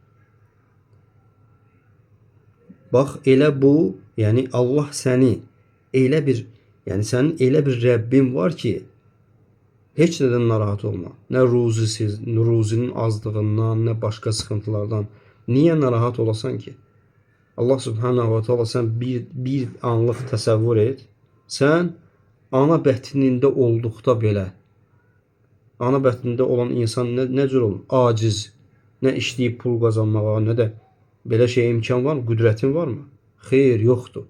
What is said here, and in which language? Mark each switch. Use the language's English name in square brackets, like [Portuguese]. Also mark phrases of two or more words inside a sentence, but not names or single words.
[Azerbaijani] Bax, elə bu, yəni Allah səni elə bir, yəni sənin elə bir Rəbbin var ki, heç nədən narahat olma. Nə ruzinin azlığından, nə başqa sıxıntılardan. Niyə narahat olasan ki? Allah [Arabic] سبحانه وتعالى [Azerbaijani] sən bir anlıq təsəvvür et. Sən ana bətnində olduqda belə, ana bətnində olan insan nə cür olur? Aciz, nə işləyib pul qazanmağa, nə də belə şey imkan var mı? Qüdrətin var mı? Xeyr, yoxdur.